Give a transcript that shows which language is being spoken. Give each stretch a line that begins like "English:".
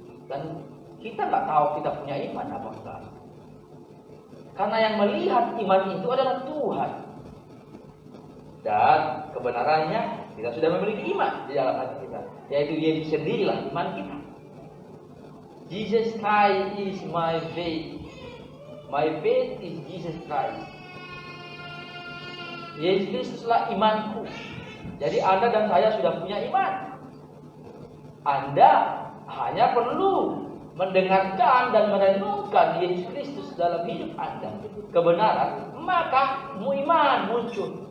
Indonesian: Dan kita nggak tahu kita punya iman apa enggak. Karena yang melihat iman itu adalah Tuhan. Dan kebenarannya kita sudah memiliki iman di dalam hati kita, yaitu Yesus sendirilah iman kita.
English: Jesus Christ is my faith. My faith is Jesus Christ.
Indonesian: Yesus Kristuslah imanku. Jadi Anda dan saya sudah punya iman. Anda hanya perlu mendengarkan dan merenungkan Yesus Kristus dalam hidup Anda, kebenaran, maka iman muncul.